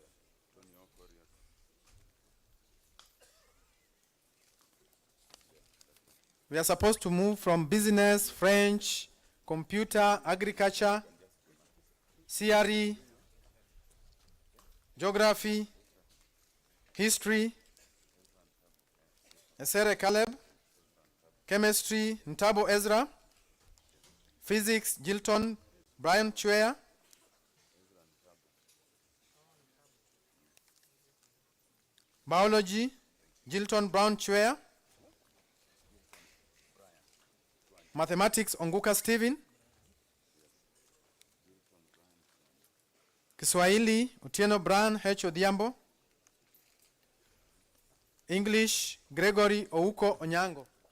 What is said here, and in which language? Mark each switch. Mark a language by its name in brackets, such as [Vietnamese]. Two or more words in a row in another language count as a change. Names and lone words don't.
[English] We are supposed to move from business, French, computer, agriculture, CRE, geography, history, Esere Caleb, chemistry, Ntabo Ezra, physics, Jilton Brian Chwea, biology, Jilton Brown Chwea, mathematics, Onguka Stephen, Kiswahili, Otieno Brian H. Odhiambo, English, Gregory Ouko Onyango.